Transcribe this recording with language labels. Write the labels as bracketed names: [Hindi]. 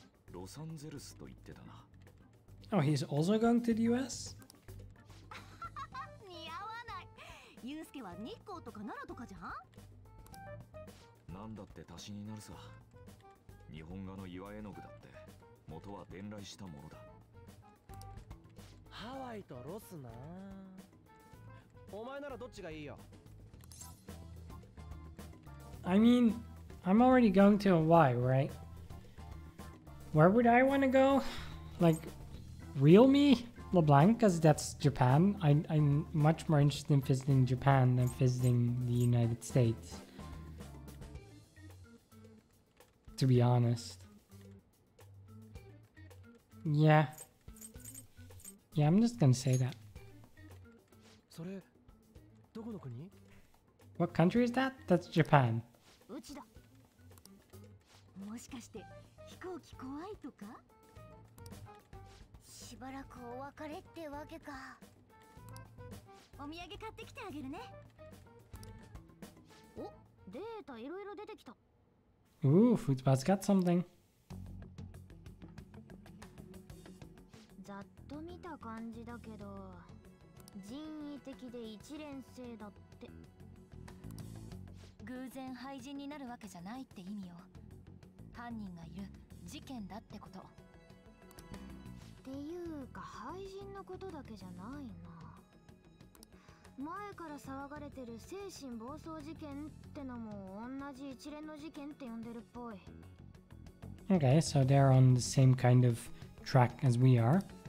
[Japanese] ロサンゼルスと言ってたな。 [English] Oh, he's also going to the US? [Japanese] 似合わない。ユウスケは日光とか奈良とかじゃん。なんだって足しになるさ。日本画の岩絵の具だって元は伝来したものだ。ハワイとロスな。お前ならどっちがいいよ。 [English] I mean, I'm already going to Hawaii, right? Where would I want to go? Like, real me? LeBlanc, because that's Japan. I'm much more interested in visiting Japan than visiting the United States. To be honest. Yeah. Yeah, I'm just gonna say that. [Japanese] それどこの国？ [English] What country is that? That's Japan. [Japanese] うちだ。もしかして飛行機怖いとか？しばらくお別れってわけか。お土産買ってきてあげるね。お、データいろいろ出てきた。 [English] Ooh, Foodspot's got something. [Japanese] ざっと見た感じだけど、人為的で一連性だって。偶然廃人になるわけじゃないって意味よ。犯人がいる事件だってこと。っていうか廃人のことだけじゃないな。前から騒がれてる精神暴走事件ってのも同じ一連の事件って呼んでるっぽい。 [English] Okay, so they're on the same kind of track as we are.